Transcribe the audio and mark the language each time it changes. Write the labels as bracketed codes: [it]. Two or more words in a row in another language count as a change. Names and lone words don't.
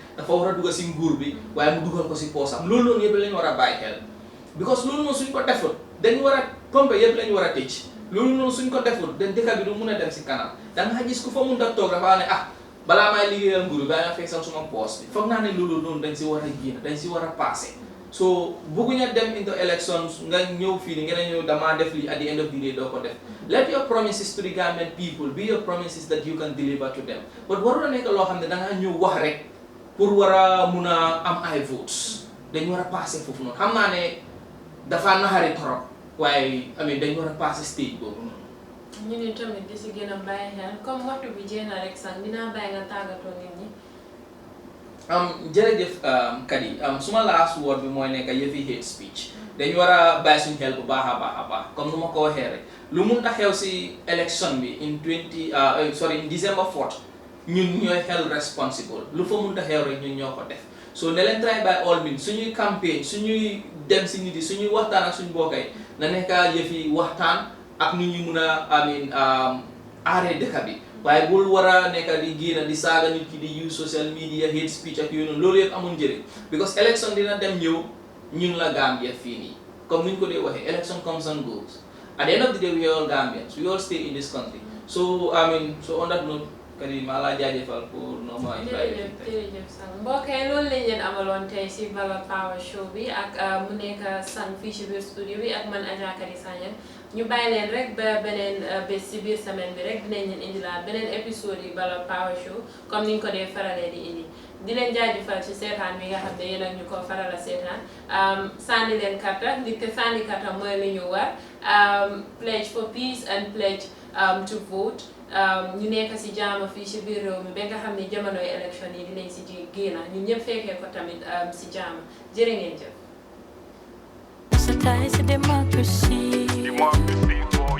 [wo] dafa war a dugal si nguur bi waaye mu dugal ko si poosam loolu noonu yëpp lañu war a bàyyi xel because loolu noonu suñ ko defut dañ war a pompe yëpp lañu war a tëj loolu noonu suñ ko defut dañ dëkk bi du mun a dem si kanam da nga gis ku fa mun a toog dafa ne balaa may liggéeyal nguur bi bàyyi nga feesal suma poos bi foog naa ne loolu noonu dañ si war a génn dañ si war a passé so bëgguñu dem [en] into elections [wo] nga ñëw fii ni ngeen ñëw damaa def lii [en] at the end of the day [wo] doo ko def [en] let your promises to the Gambian people be your promises that you can deliver to them [wo] but waru la nekk loo xam ne dangaa ñëw wax rek pour war a mun a am ay votes dañ war a passé foofu noonu xam naa ne dafa naxari trop waaye dañ war a passé stage boobu noonu ñu ne tamit di si gën a bàyyi xel comme waxtu bi jeex na rek sax dinaa bàyyi nga tàggatoo nit ñi jërëjëf Kaddy suma [en] last word [wo] bi mooy nekk yëfi [en] hate speech [wo] dañu war a bàyyi suñu xel bu baax a baax comme nu ma ko waxee rek lu mun a xew si election bi [en] in December 4th [wo] ñun ñooy [en] held responsible [wo] lu fa mun a xew rek ñun ñoo ko def so ne leen [en] try by all means [wo] suñuy campagne suñuy dem si nit yi suñuy waxtaan ak suñu mbokk yi na nekk yëfi waxtaan ak nu ñu mun a aaree dëkk bi waaye bul war a nekk di génn di saaga nit ki di [en] use social media hate speech [wo] ak yooyu noonu loolu yëpp amul njëriñ because election dina dem ñëw ñun la Gambia fii nii comme ni ñu ko dee waxee [en] election comes and goes at the end of the day we are all Gambians we all stay in this country so so on that note Karim [wo] maa laa jaajëfal [fr] pour normal [wo] jërëjëf Sang mbokk yi loolu lañ leen amaloon tey si Ballot Power Show bi ak mu nekk Sang fii si biir studio bi ak man Adja Kaddy Sanyang ñu bàyyi leen rek ba beneen bés si biir semaine bi rek dinañ leen indilaat beneen épisode yi Ballot Power Show comme niñ ko dee faralee di indi di leen jaajëfal ci seetaan bi nga xam ne yéen ak ñu ko faral a seetaan sànni leen karta nit ke sànni karta mooy li ñu war [en] pledge for peace and pledge to vote [wo] ñu nekk si jaama fii si biir réew mi ba nga xam ne jamonoy élection yi dinañ si génn ñun ñëpp fekkee ko tamit si jaama jërë ngeen jëf. [en] Sensitize democracy. Democracy.